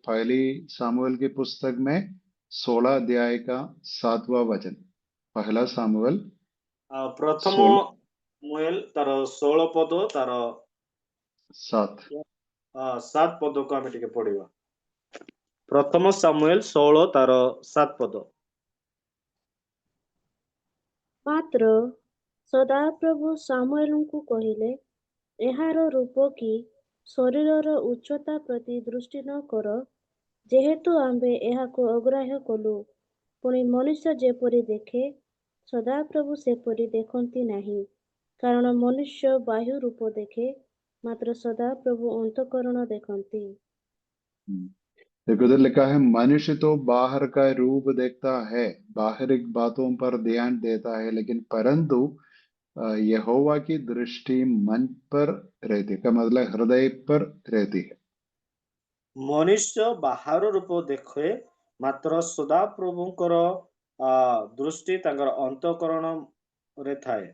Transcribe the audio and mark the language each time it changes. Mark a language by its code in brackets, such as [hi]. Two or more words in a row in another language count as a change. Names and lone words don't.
[hi] पहली सामुएल की पुस्तक में 16 अध्याय का 7वां वचन। पहला सामुएल प्रथम 16 [or] ମୁଏଲ ତାର 16 ପଦ ତାର 7। 7 ପଦକୁ ଆମେ ଟିକେ ପଢିବା। ପ୍ରଥମ ସାମୁଏଲ 16 ତାର 7 ପଦ। ମାତ୍ର ସଦାପ୍ରଭୁ ସାମୁଏଲଙ୍କୁ କହିଲେ, ଏହାର ରୂପ କି ଶରୀରର ଉଚ୍ଚତା ପ୍ରତି ଦୃଷ୍ଟି ନ କର, ଯେହେତୁ ଆମ୍ଭେ ଏହାକୁ ଅଗ୍ରାହ୍ୟ କଲୁ। ପୁଣି ମନୁଷ୍ୟ ଯେପରି ଦେଖେ, ସଦାପ୍ରଭୁ ସେପରି ଦେଖନ୍ତି ନାହିଁ। କାରଣ ମନୁଷ୍ୟ ବାହ୍ୟ ରୂପ ଦେଖେ, ମାତ୍ର ସଦାପ୍ରଭୁ ଅନ୍ତଃକରଣ ଦେଖନ୍ତି। [hi] देखो उधर लिखा है मनुष्य तो बाहर का रूप देखता है, बाहरी बातों पर ध्यान देता है, लेकिन परंतु यहोवा की दृष्टि मन पर रहती है, का मतलब हृदय पर रहती है। [or] ମନୁଷ୍ୟ ବାହାର ରୂପ ଦେଖେ, ମାତ୍ର ସଦାପ୍ରଭୁଙ୍କର ଦୃଷ୍ଟି ତାଙ୍କର ଅନ୍ତଃକରଣ ରେ ଥାଏ।